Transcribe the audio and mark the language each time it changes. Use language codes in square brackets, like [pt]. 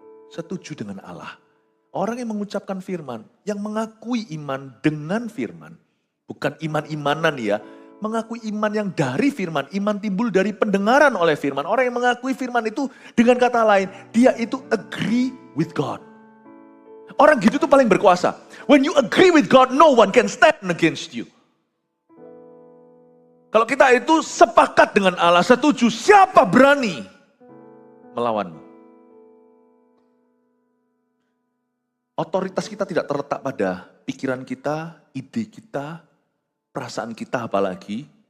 [id] setuju dengan Allah. Orang yang mengucapkan firman, yang mengakui iman dengan firman. Bukan iman-imanan ya, mengakui iman yang dari firman. Iman timbul dari pendengaran oleh firman. Orang yang mengakui firman itu dengan kata lain, dia itu [en] agree with God. [id] Orang gitu tuh paling berkuasa. [en] When you agree with God, no one can stand against you. [id] Kalau kita itu sepakat dengan Allah, setuju, siapa berani melawanmu? Otoritas kita tidak terletak pada pikiran kita, ide kita, perasaan kita apalagi.